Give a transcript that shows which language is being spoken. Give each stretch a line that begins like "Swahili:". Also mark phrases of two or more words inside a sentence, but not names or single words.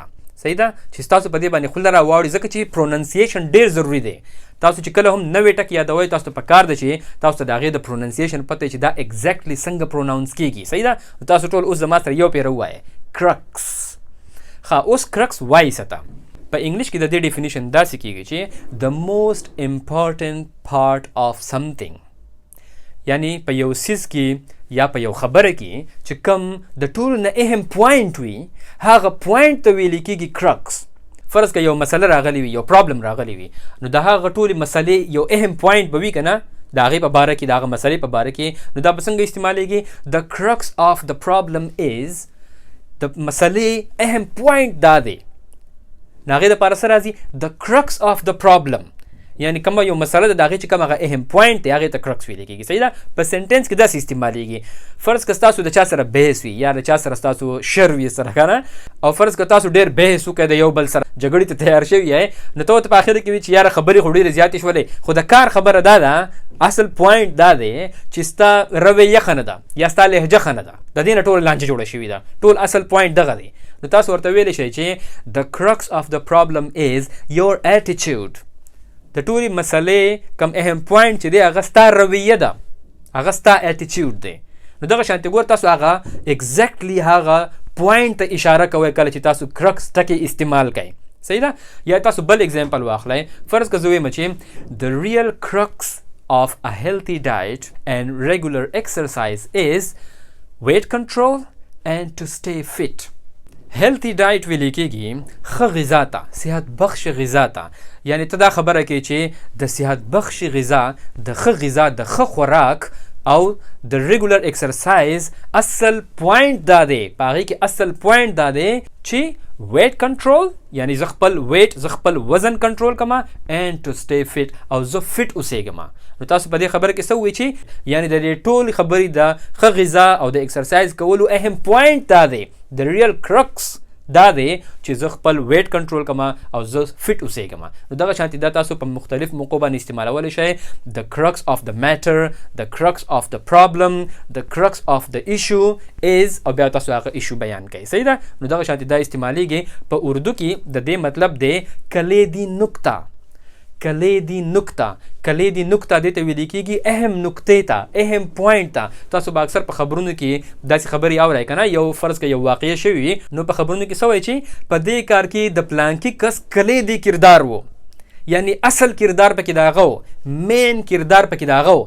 Pashto: صحیح ده چې تاسو په دې باندې خوله راواړئ ځکه چې پروننسیشن ډېر ضروري دی. تاسو چې کله هم نوې ټکي یادوئ تاسو ته پکار ده چې تاسو ته د هغې د پروننسیشن پته چې دا ایګزیکټلی څنګه پروناونس کېږي. صحیح ده، تاسو ټول اوس زما سره یو پیره ووایئ کرکس. ښه، اوس کرکس وایي څه ته؟ په انګلیش کې د دې ډیفینیشن داسې کېږي چې
English: the most important part of something،
Pashto: یعنی په یو څیز کې یا په یو خبره کې چې کوم د ټولو نه اهم پوینټ وي هغه پوینټ ته ویل کېږي کرکس. فرض که یو مسله راغلی وي، یو پرابلم راغلی وي، نو د هغه ټولې مسلې یو اهم پوینټ به وي که نه د هغې په باره کې، د هغه مسلې په باره کې، نو دا به څنګه استعمالیږي؟
English: the crux of the problem is،
Pashto: د مسلې اهم پوینټ دا دی. د هغې دپاره څه راځي؟
English: the crux of the problem،
Pashto: یعنی کومه یو مسله ده د هغې چې کوم هغه اهم پوینټ دی هغې ته کرکس ویلی کېږي. صحیح ده، په سنټنس کې داسې استعمالیږي. فرض که ستاسو د چا سره بحث وي یا د چا سره ستاسو شر وي سره که نه، او فرض که تاسو ډېر بحث وکړئ د یو بل سره، جګړې ته تیار شوي یې، نو ته ورته په اخر کې وي چې یاره خبرې خو ډېرې زیاتې شولې، خو د کار خبره دا ده، اصل پوینټ دا دی چې ستا رویه ښه نه ده یا ستا لهجه ښه نه ده، د دې نه ټوله لانجه جوړه شوې ده. ټول اصل پوینټ دغه دی. نو تاسو ورته ویلی شئ چې
English: the crux of the problem is your attitude.
Pashto: د ټولې مسلې کم اهم پوینټ چې دی هغه ستا رویه ده، هغه ستا اټیچیوډ دی. نو دغه شانتې ګور تاسو هغه ایګزیکټلی هغه پوینټ ته اشاره کوئ کله چې تاسو کرکس ټکي استعمال کوئ. صحیح ده، یا تاسو بل اگزامپل واخلئ. فرض که زه ویم چې
English: the real crux of a healthy diet and regular exercise is weight control and to stay fit. healthy diet
Pashto: ویلې کېږي ښه غذا ته، صحت بخش غذا ته. یعنی ته دا خبره کوي چې د صحت بخش غذا، د ښه غذا، د ښه خوراک او د
English: regular exercise
Pashto: اصل پوینټ دا دی، په هغې کې اصل پوینټ دا دی چې
English: weight control,
Pashto: یعنی زه خپل ویټ، زه خپل وزن کنټرول کما،
English: and to stay fit،
Pashto: او زه فټ اوسېږم. نو تاسو په دې خبره کې څه ووایئ چې یعنی د دې ټولې خبرې د ښه غذا او د ایکسرسایز کولو اهم پوینټ دا دی، د
English: real crux
Pashto: دا دی چې زه خپل
English: weight control
Pashto: کما او زه فټ اوسېږم. نو دغه شانتې دا تاسو په مختلف موقعو باندې استعمالولی شئ.
English: the crux of the matter، the crux of the problem، the crux of the issue is،
Pashto: او بیا تاسو هغه ایشو بیان کوئ. صحیح ده، نو دغه شانتې دا استعمالیږي. په اردو کې د دې مطلب دی کلیدي نقطه. کلیدي نقطه، کلیدي نقطه دې ته ویل کېږي اهم نقطې ته، اهم پوینټ ته. تاسو به اکثر په خبرونو کې داسې خبرې اورئ که نه، یو فرض که یو واقعه شوې وي نو په خبرونو کې څه وایي چې په دې کار کې د پلانکي کس کلیدي کردار و، یعنی اصل کردار پکې د هغه و، مین کردار پکې د هغه و.